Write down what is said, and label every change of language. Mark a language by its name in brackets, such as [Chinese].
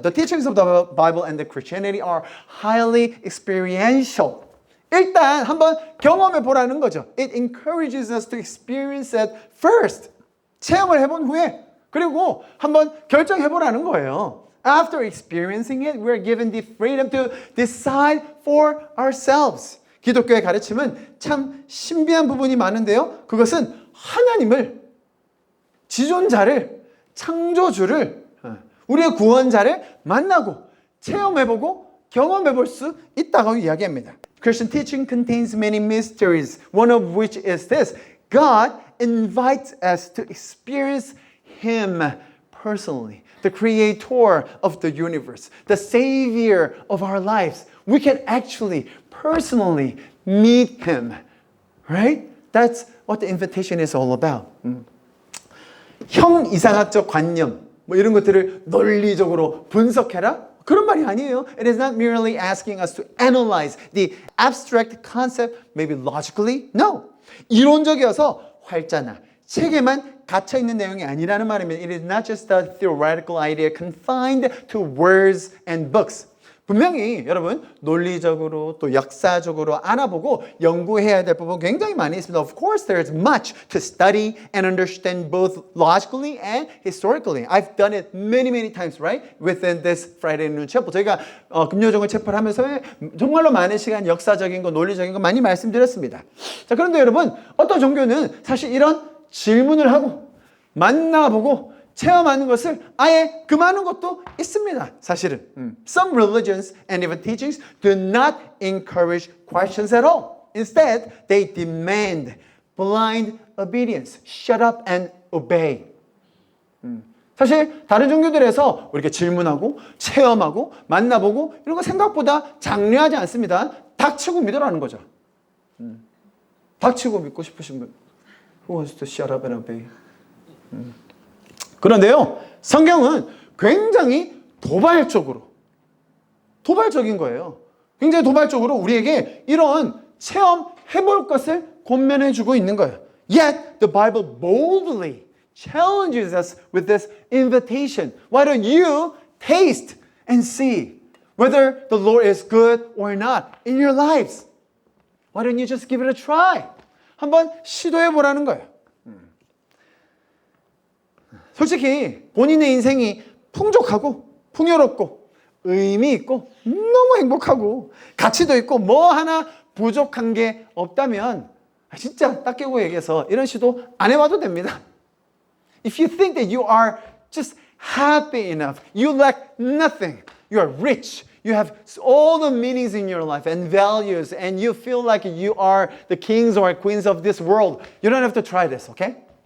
[English] The teachings of the Bible and the Christianity are highly experiential. [Korean] 일단 한번 경험해 보라는 거죠. [English] It encourages us to experience it first. [Korean] 체험을 해본 후에 그리고 한번 결정해 보라는 거예요. [English] After experiencing it, we are given the freedom to decide for ourselves. [Korean] 기독교의 가르침은 참 신비한 부분이 많은데요. 그것은 하나님을, 지존자를, 창조주를, 우리의 구원자를 만나고 체험해보고 경험해볼 수 있다고 이야기합니다. [English] Christian teaching contains many mysteries. One of which is this: God invites us to experience Him personally, the creator of the universe, the savior of our lives. We can actually personally meet Him, right? That's what the invitation is all about. [Korean] 형 이상학적 관념, 뭐 이런 것들을 논리적으로 분석해라? 그런 말이 아니에요. [English] It is not merely asking us to analyze the abstract concept, maybe logically. No. [Korean] 이론적이어서 활자나 책에만 갇혀 있는 내용이 아니라는 말입니다. [English] It is not just a theoretical idea confined to words and books. [Korean] 분명히 여러분 논리적으로 또 역사적으로 알아보고 연구해야 될 부분 굉장히 많이 있습니다. [English] Of course, there is much to study and understand both logically and historically. I've done it many times, right? Within this Friday noon chapel. [Korean] 저희가 금요정을 체포를 하면서 정말로 많은 시간 역사적인 거, 논리적인 거 많이 말씀드렸습니다. 자, 그런데 여러분 어떤 종교는 사실 이런 질문을 하고 만나보고 체험하는 것을 아예 금하는 것도 있습니다. 사실은. [English] Some religions and even teachings do not encourage questions at all. Instead, they demand blind obedience. Shut up and obey. [Korean] 사실 다른 종교들에서 이렇게 질문하고 체험하고 만나보고 이런 거 생각보다 장려하지 않습니다. 닥치고 믿으라는 거죠. 닥치고 믿고 싶으신 분. [English] Who wants to shut up and obey? [Korean] 그런데요, 성경은 굉장히 도발적인 거예요. 굉장히 도발적으로 우리에게 이런 체험해볼 것을 권면해주고 있는 거예요. [English] Yet, the Bible boldly challenges us with this invitation. Why don't you taste and see whether the Lord is good or not in your lives? Why don't you just give it a try? [Korean] 한번 시도해보라는 거예요. 솔직히 본인의 인생이 풍족하고 풍요롭고 의미 있고 너무 행복하고 가치도 있고 뭐 하나 부족한 게 없다면 진짜 딱 깨고 얘기해서 이런 시도 안 해봐도 됩니다. [English] If you think that you are just happy enough, you lack nothing, you are rich, you have all the meanings in your life and values and you feel like you are the kings or queens of this world, you don't have to try this, okay?